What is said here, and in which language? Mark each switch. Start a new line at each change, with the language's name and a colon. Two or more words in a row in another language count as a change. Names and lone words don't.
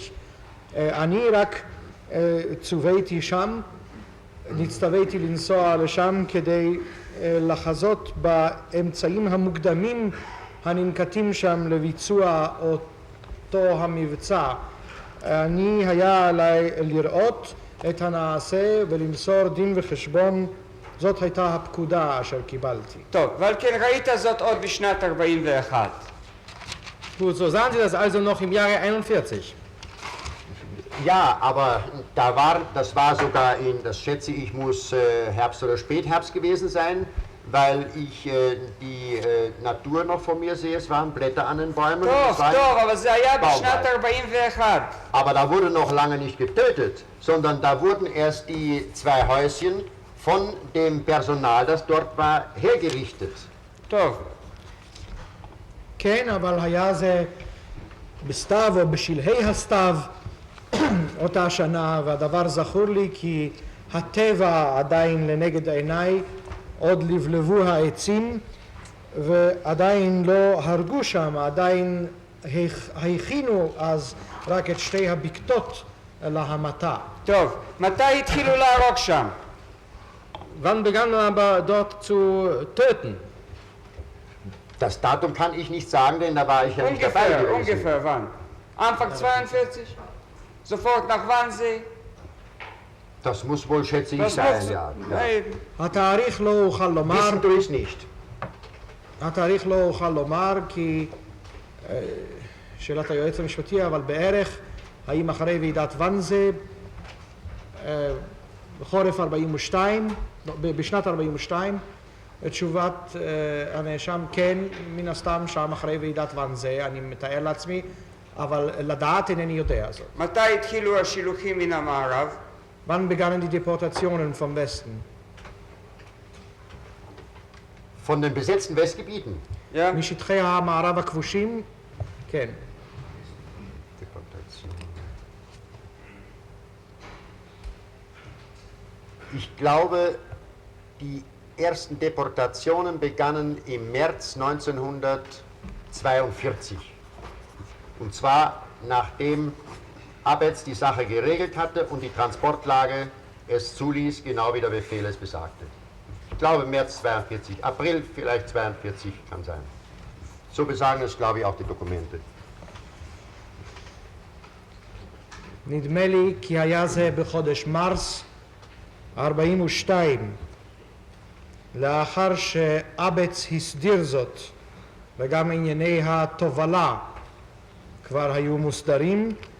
Hebrew: אני רק צוויתי שם, נצטוויתי לנסוע לשם כדי לחזות באמצעים המוקדמים הננקטים שם לביצוע אותו המבצע. אני היה עליי לראות את הנעשה ולמסור דין וחשבון. זאת הייתה הפקודה אשר קיבלתי. טוב, אבל כן ראית זאת עוד בשנת 41.
German: Gut, so sahen Sie das also noch im Jahre 41. Ja, aber das war sogar das schätze ich, muss Herbst oder Spätherbst gewesen sein, weil ich die Natur noch vor mir sehe, es waren Blätter an den Bäumen.
Hebrew: טוב, אבל זה היה בשנת 41.
German: Aber da wurde noch lange nicht getötet, sondern da wurden erst die 2 Häuschen von dem Personal, das dort war, hergerichtet.
Hebrew: טוב. כן, אבל היה זה בסתיו או בשלהי הסתיו אותה שנה, והדבר זכור לי כי הטבע עדיין לנגד עיניי, עוד לבלבו העצים ועדיין לא הרגו שם, עדיין הכינו אז רק את שתי הבקתות להמתה. טוב, מתי התחילו להרוג שם?
German: Wann begann man aber dort zu töten? Das Datum kann ich nicht sagen, denn da war ich ja nicht dabei gewesen. ungefähr wann? Anfang 42? Sofort nach Wannsee? Das muss wohl, schätze ich, sein, ja.
Hebrew: התאריך לא אוכל לומר.
German: Wissen du es nicht.
Hebrew: התאריך לא אוכל לומר כי שאלת היועץ המשפטי, אבל בערך האם אחרי ועידת ואנזה בחורף 42, בשנת 42, תשובת הנאשם כן, מן הסתם שם אחרי ועידת ואנזה, אני מתאר לעצמי, אבל לדעת אינני יודע זאת. מתי התחילו השילוחים מן המערב?
German: Wann begannen die Deportationen vom Westen? Von den besetzten Westgebieten. Ja?
Hebrew: משטחי המערב הכבושים? כן.
German: Ich glaube, die ersten Deportationen begannen im März 1942. Und zwar nachdem Abetz die Sache geregelt hatte und die Transportlage es zuließ, genau wie der Befehl es besagte. Ich glaube März 42, April vielleicht 42 kann sein. So besagen es, glaube ich, auch die Dokumente.
Hebrew: נדמה לי כי היה זה בחודש מרס 42, לאחר שאבץ הסדיר זאת וגם ענייני התובלה כבר היו מוסדרים.